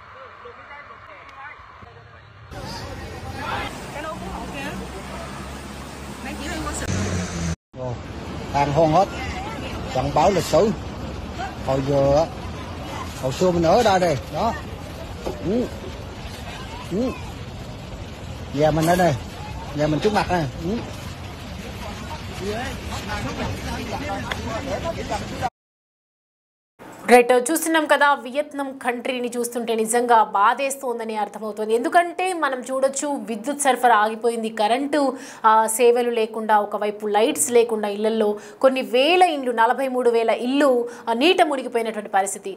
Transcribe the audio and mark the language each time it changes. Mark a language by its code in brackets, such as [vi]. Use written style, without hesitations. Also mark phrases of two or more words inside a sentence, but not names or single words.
[vi] Rồi, hàng hôn hết, chẳng báo lịch sử. Hồi xưa mình ở đây đây, đó. Nhà mình ở đây, nhà mình trước mặt này. [te] రైట్ చూస్తున్నాం కదా వియత్నాం కంట్రీని చూస్తుంటే నిజంగా బాధేస్తోందని అర్థమవుతుంది. ఎందుకంటే మనం చూడొచ్చు విద్యుత్ సరఫరా ఆగిపోయింది, కరెంటు సేవలు లేకుండా, ఒకవైపు లైట్స్ లేకుండా ఇళ్లలో కొన్ని వేల ఇండ్లు 43,000 ఇల్లు నీట మునిగిపోయినటువంటి పరిస్థితి.